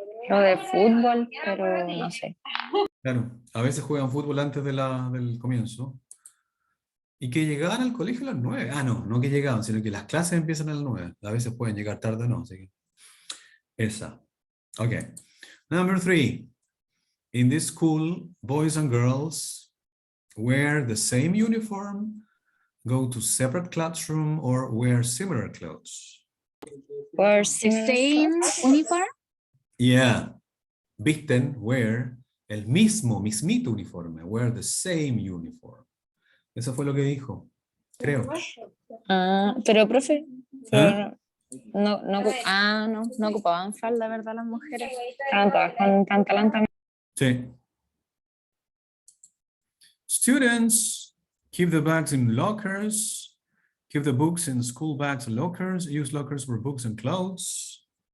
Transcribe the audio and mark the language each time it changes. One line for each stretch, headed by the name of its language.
Spanish: Lo de fútbol, pero no sé. Claro, a veces juegan fútbol antes del comienzo. Y que llegaban al colegio a las 9. Ah, no que llegaban, sino que las clases empiezan a las 9. A veces pueden llegar tarde o no, así que esa. Ok.
English: Number 3. in this school, boys and girls wear the same uniform, go to separate classroom, or wear similar clothes? Or The similar same clothes? uniform? Yeah. Visten, wear
Spanish: el mismito uniforme,
English: wear the same uniform.
Spanish: Eso fue lo que dijo, creo. Ah, pero profe, ¿Ah? no ocupaban falda, ¿verdad? Las mujeres. Estaban todas con pantalón también. Sí.
English: Students, keep the bags in lockers, keep the books in school bags and lockers, use lockers for books and clothes.